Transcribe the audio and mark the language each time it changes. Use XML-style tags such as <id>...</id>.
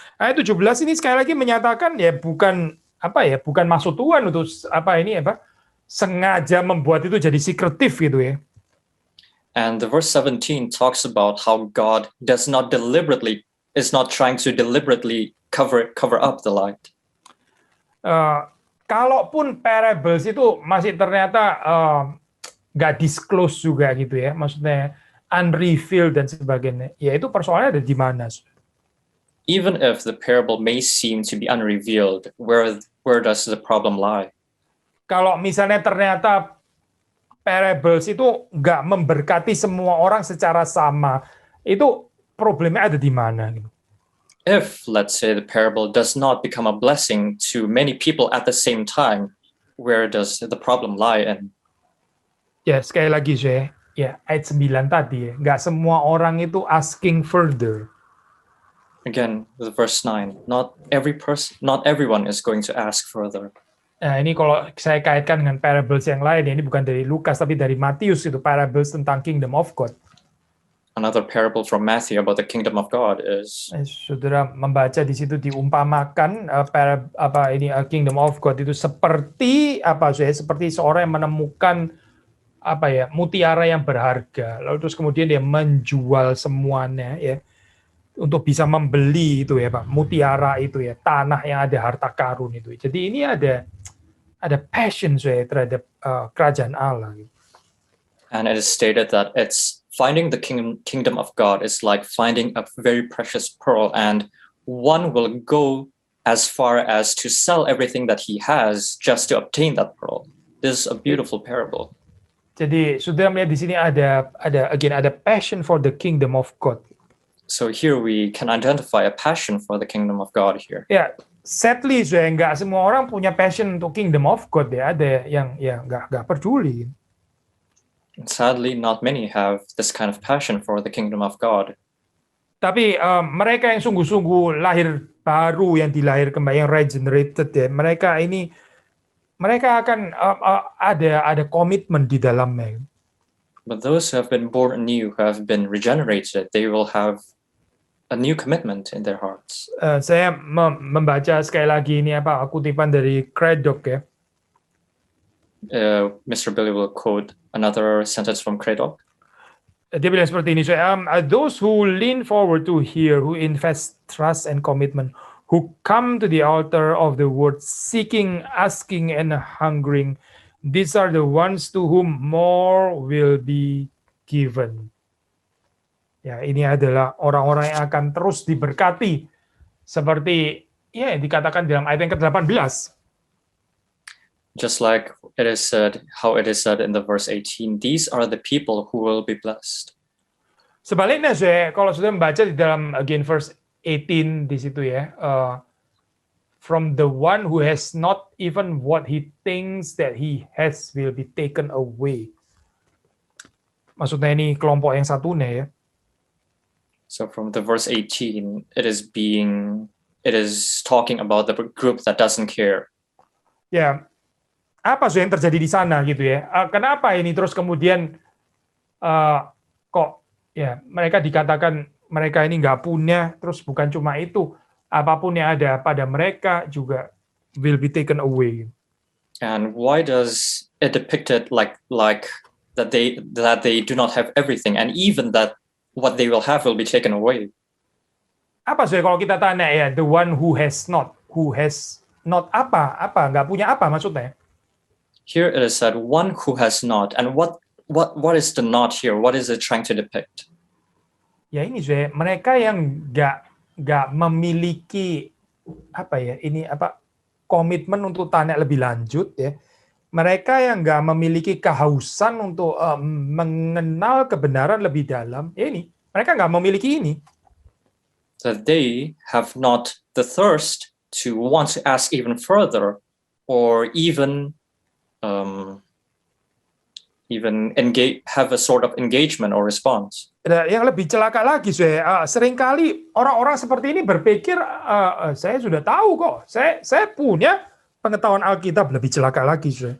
<id>Ayat 17 ini sekali lagi menyatakan ya bukan maksud Tuhan untuk sengaja membuat itu jadi sekretif gitu ya.</id> <en>And the verse 17 talks about how God is not trying to deliberately cover up the light.</en> <id>Kalaupun parables itu masih ternyata nggak disclose juga gitu ya, maksudnya unrevealed dan sebagainya, ya itu persoalannya ada di mana?</id> <en>Even if the parable may seem to be unrevealed, where does the problem lie?</en> <id>Kalau misalnya ternyata parables itu nggak memberkati semua orang secara sama, itu problemnya ada di mana? Gitu.</id> <en>If, let's say, the parable does not become a blessing to many people at the same time, where does the problem lie in?</en> <id>Ya, sekali lagi ya ayat 9 tadi ya, nggak semua orang itu</id> <en>asking further. Again, the verse 9, not everyone is going to ask further.</en> <id>Nah, ini kalau saya kaitkan dengan parables yang lain, ini bukan dari Lukas tapi dari Matius, itu parables tentang kingdom of God.</id> <en>Another parable from Matthew about the kingdom of God is.</en> <id>Saudara membaca di situ diumpamakan kingdom of God itu seperti seperti seorang yang menemukan mutiara yang berharga, lalu terus kemudian dia menjual semuanya ya untuk bisa membeli itu ya Pak, mutiara itu ya, tanah yang ada harta karun itu. Jadi ini ada passion terhadap kerajaan Allah.</id> <en>And it is stated that it's finding the kingdom of God is like finding a very precious pearl, and one will go as far as to sell everything that he has just to obtain that pearl. This is a beautiful parable.</en> <id>Jadi sudah melihat di sini ada</id> <en>passion for the kingdom of God. So here we can identify a passion for the kingdom of God here.</en> <id>Ya, sadly nggak semua orang punya passion untuk kingdom of God ya. Ada yang ya nggak peduli.</id> <en>Sadly, not many have this kind of passion for the kingdom of God.</en> <id>Tapi mereka yang sungguh-sungguh lahir baru, yang dilahir kembali, yang regenerated ya, mereka akan ada komitmen di dalamnya.</id> <en>But those who have been born anew, who have been regenerated, they will have a new commitment in their hearts.</en> <id>Saya membaca sekali lagi ini kutipan dari Craddock ya.</id> <en>Mr. Billy will quote another sentence from Craddock.</en> <id>Dia bilang seperti ini,</id> <en>those who lean forward to hear, who invest trust and commitment, who come to the altar of the word, seeking, asking, and hungering, these are the ones to whom more will be given.</en> <id>Ya, ini adalah orang-orang yang akan terus diberkati, seperti ya dikatakan dalam ayat yang ke-18.</id> <en>Just like it is said, how it is said in the verse 18, these are the people who will be blessed.</en> <id>Sebaliknya, kalau sudah membaca di dalam again verse 18 di situ ya,</id> <en>from the one who has not even what he thinks that he has will be taken away.</en> <id>Maksudnya ini kelompok yang satunya ya.</id> <en>So from the verse 18, it is talking about the group that doesn't care.</en> <id>Ya, apa yang terjadi di sana gitu ya? Kenapa ini terus kemudian kok ya mereka dikatakan mereka ini nggak punya, terus bukan cuma itu, apapun yang ada pada mereka juga</id> <en>will be taken away. And why does it depict it like that they do not have everything, and even that what they will have will be taken away?</en> <id>Apa sih kalau kita tanya ya,</id> <en>the one who has not</en> <id>apa nggak punya apa maksudnya?</id> <en>Here it is said one who has not, and what is the not here? What is it trying to depict?</en> <id>Ya ini sih mereka yang nggak memiliki apa ya ini apa komitmen untuk tanya lebih lanjut ya. Mereka yang nggak memiliki kehausan untuk mengenal kebenaran lebih dalam, ya ini mereka nggak memiliki ini.</id> <en>That they have not the thirst to want to ask even further, or even engage, have a sort of engagement or response.</en> <id>Yang lebih celaka lagi, seringkali orang-orang seperti ini berpikir saya sudah tahu kok, saya punya pengetahuan Alkitab. Lebih celaka lagi,</id>